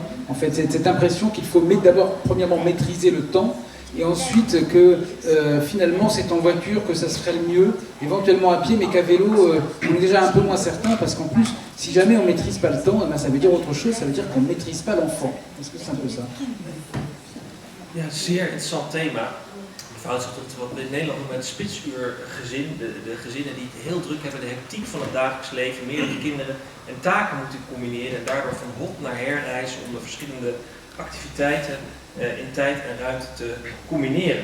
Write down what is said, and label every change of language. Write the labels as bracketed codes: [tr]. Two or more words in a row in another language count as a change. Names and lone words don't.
[fr] En fait, cette impression qu'il faut d'abord, premièrement, maîtriser le temps, et ensuite que finalement c'est en voiture que ça se ferait le mieux, éventuellement à pied, mais qu'à vélo on est déjà un peu moins certain, parce qu'en plus si jamais on ne maîtrise pas le temps, eh ben, ça veut dire autre chose, ça veut dire qu'on ne maîtrise pas l'enfant. Est-ce que c'est un peu ça? [nl] Ja, zeer interessant thema. Het verhoudt zich tot wat we in Nederland noemen het spitsuurgezin. De gezinnen die het heel druk hebben, de hectiek van het dagelijks leven, meerdere kinderen en taken moeten combineren en daardoor van hop naar herreizen om de verschillende activiteiten in tijd en ruimte te combineren.